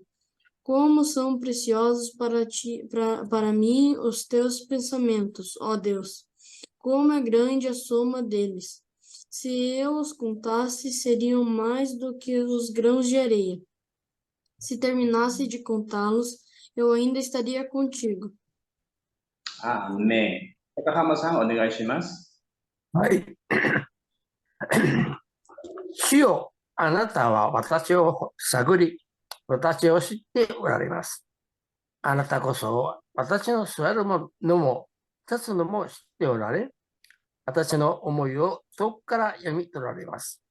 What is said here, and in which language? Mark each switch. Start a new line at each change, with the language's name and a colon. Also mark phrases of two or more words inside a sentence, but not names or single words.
Portuguese: Como são preciosos para mim os teus pensamentos, ó Deus! Como é grande a soma deles! Se eu os contasse, seriam mais do que os grãos de areia. Se terminasse de contá-los, eu ainda estaria contigo. Amém.
Japanese: Takahama-san, onegaishimasu. はい。主よ、あなたは私を探り、私を知っておられます。あなたこそ私の座るのも立つのも知っておられ、私の思いを遠くから読み取られます。